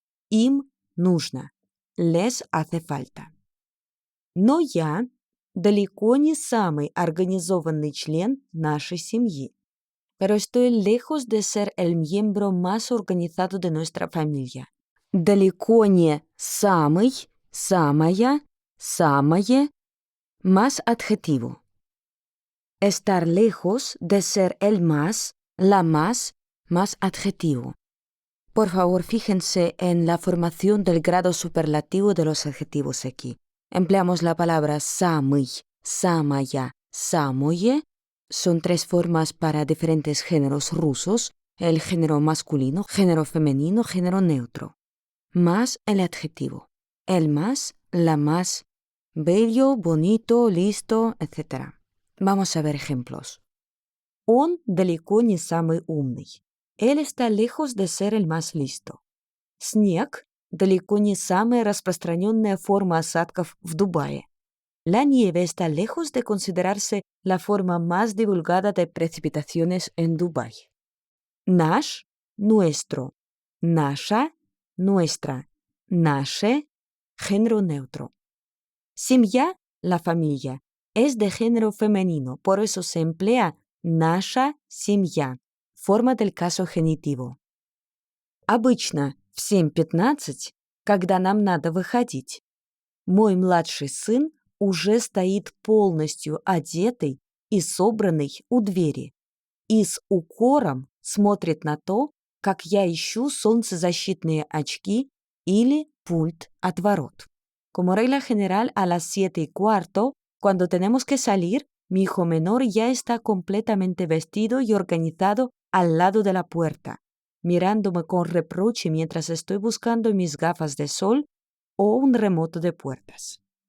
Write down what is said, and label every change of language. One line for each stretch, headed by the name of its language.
Russian: Им нужно,
Spanish: les hace falta.
Russian: Но я далеко не самый организованный член нашей семьи,
Spanish: pero estoy lejos de ser el miembro más organizado de nuestra familia.
Russian: Далеко не самый, самая, самое,
Spanish: más adjetivo. Estar lejos de ser el más, la más adjetivo. Por favor, fíjense en la formación del grado superlativo de los adjetivos aquí. Empleamos la palabra
Russian: самый, самая, самое.
Spanish: Son tres formas para diferentes géneros rusos, el género masculino, género femenino, género neutro. Más el adjetivo. El más, la más, bello, bonito, listo, etc. Vamos a ver ejemplos.
Russian: Он далеко не самый умный.
Spanish: Él está lejos de ser el más listo.
Russian: Снег – далеко не самая распространенная форма осадков в Дубае.
Spanish: La nieve está lejos de considerarse la forma más divulgada de precipitaciones en Dubái.
Russian: Наш –
Spanish: nuestro.
Russian: Наша –
Spanish: nuestra. Наше – género neutro. Семья – la familia. Es de género femenino, por eso se emplea
Russian: наша семья.
Spanish: Форма del caso genitivo.
Russian: Обычно в 7:15, когда нам надо выходить, мой младший сын уже стоит полностью одетый и собранный у двери и с укором смотрит на то, как я ищу солнцезащитные очки или пульт от ворот.
Spanish: Como regla general, a las 7:15, cuando tenemos que salir, mi hijo menor ya está completamente vestido y organizado al lado de la puerta, mirándome con reproche mientras estoy buscando mis gafas de sol o un remoto de puertas.